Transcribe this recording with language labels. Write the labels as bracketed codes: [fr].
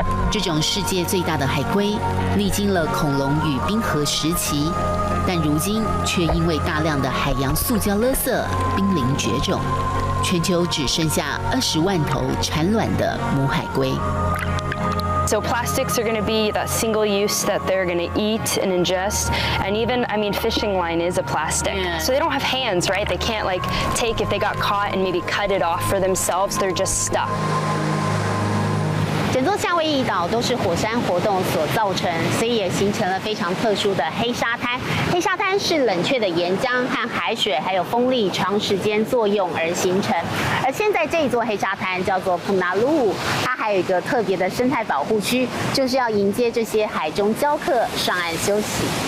[zh] 这种世界最大的海龟，历经了恐龙与冰河时期，但如今却因为大量的海洋塑胶垃圾濒临绝种，全球只剩下20万头产卵的母海龟。 [en] So plastics are going to be that single use that they're going to eat and ingest. And even, I mean, fishing line is a plastic. Yeah. So they don't have hands, right? They can't like take, if they got caught and maybe cut it off for themselves, they're just stuck. [zh] 整座夏威夷岛都是火山活动所造成，所以也形成了非常特殊的黑沙滩。黑沙滩是冷却的岩浆和海水还有风力长时间作用而形成。而现在这一座黑沙滩叫做普纳鲁乌，它还有一个特别的生态保护区，就是要迎接这些海中礁客上岸休息。